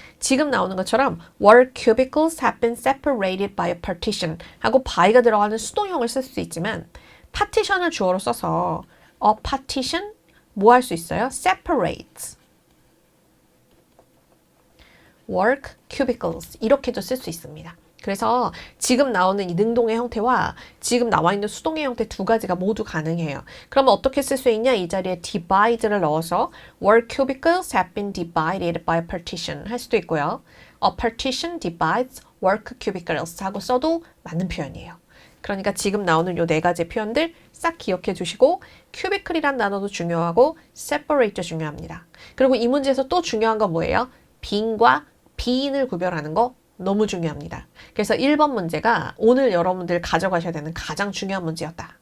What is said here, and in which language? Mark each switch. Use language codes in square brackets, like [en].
[ko] 지금 나오는 것처럼 [en] work cubicles have been separated by a partition [ko] 하고 by가 들어가는 수동형을 쓸 수 있지만 파티션을 주어로 써서 a partition 뭐 할 수 있어요? [en] separate work cubicles [ko] 이렇게도 쓸 수 있습니다. 그래서 지금 나오는 이 능동의 형태와 지금 나와 있는 수동의 형태 두 가지가 모두 가능해요. 그러면 어떻게 쓸 수 있냐? 이 자리에 divide를 넣어서 [en] were cubicles have been divided by a partition [ko] 할 수도 있고요. [en] A partition divides work cubicles [ko] 하고 써도 맞는 표현이에요. 그러니까 지금 나오는 요 네 가지 표현들 싹 기억해 주시고 cubicle이란 단어도 중요하고 separate도 중요합니다. 그리고 이 문제에서 또 중요한 건 뭐예요? 빈과 비인을 구별하는 거 너무 중요합니다. 그래서 1번 문제가 오늘 여러분들 가져가셔야 되는 가장 중요한 문제였다.